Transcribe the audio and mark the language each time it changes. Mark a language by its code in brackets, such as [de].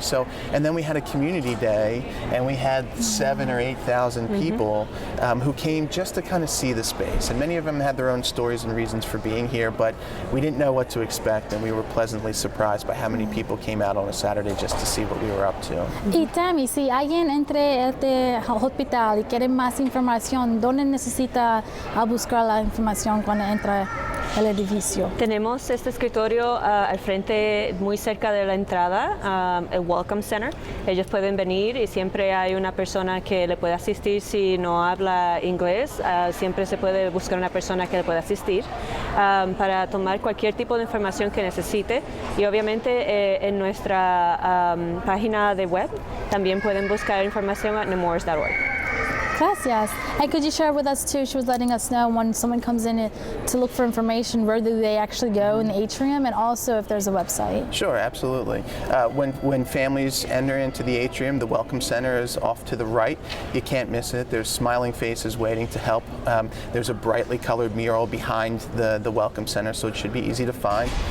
[en] So, and then we had a community day, and we had 7,000 or 8,000 people who came just to kind of see the space. And many of them had their own stories and reasons for being here, but we didn't know what to expect, and we were pleasantly surprised by how many people came out on a Saturday just to see what we were up to. [es] Y Tammy, si alguien entre este hospital y quiere más información, ¿dónde necesita buscar la información cuando entra el edificio? Tenemos este escritorio al frente, muy cerca de la entrada, el Welcome Center. Ellos pueden venir y siempre hay una persona que le puede asistir. Si no habla inglés, siempre se puede buscar una persona que le pueda asistir para tomar cualquier tipo de información que necesite. Y obviamente en nuestra página de web también pueden buscar información at nemours.org. Gracias. [en] And could you share with us too, she was letting us know when someone comes in to look for information, where do they actually go in the atrium, and also if there's a website? Sure, absolutely. When families enter into the atrium, the Welcome Center is off to the right. You can't miss it. There's smiling faces waiting to help. There's a brightly colored mural behind the Welcome Center, so it should be easy to find.